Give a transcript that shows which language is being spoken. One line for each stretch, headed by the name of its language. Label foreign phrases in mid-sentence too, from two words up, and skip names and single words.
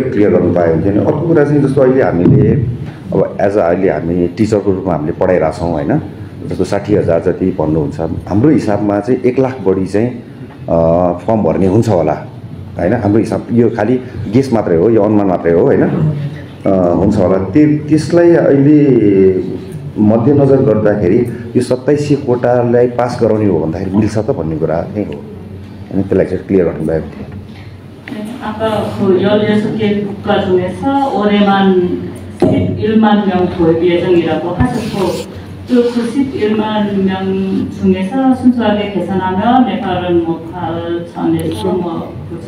Nepali: क्लियर गर्नु पायो भने चाहिँ अर्को कुरा चाहिँ जस्तो अहिले हामीले अब
English: as a
Nepali: अहिले हामी टिचरको रूपमा हामीले पढाइरहेछौँ होइन जस्तो 60,000 जति भन्नुहुन्छ हाम्रो हिसाबमा चाहिँ 1 लाख बढी चाहिँ फर्म भर्ने हुन्छ होला होइन हाम्रो हिसाब यो खालि गेस मात्रै हो यो अनुमान मात्रै हो होइन हुन्छ होला त्यसलाई अहिले मध्यनजर गर्दाखेरि यो 2700 कोटालाई पास गराउने हो भन्दाखेरि मिल्छ त भन्ने कुरा चाहिँ हो अनि त्यसलाई चाहिँ क्लियर गर्नुभयो
Korean: 아까 그 16개 국가 중에서 올해만 11만 명 도입 예정이라고 하셨고 그 91만 명 중에서 순수하게 계산하면 네팔은 뭐 8천에서 뭐 9천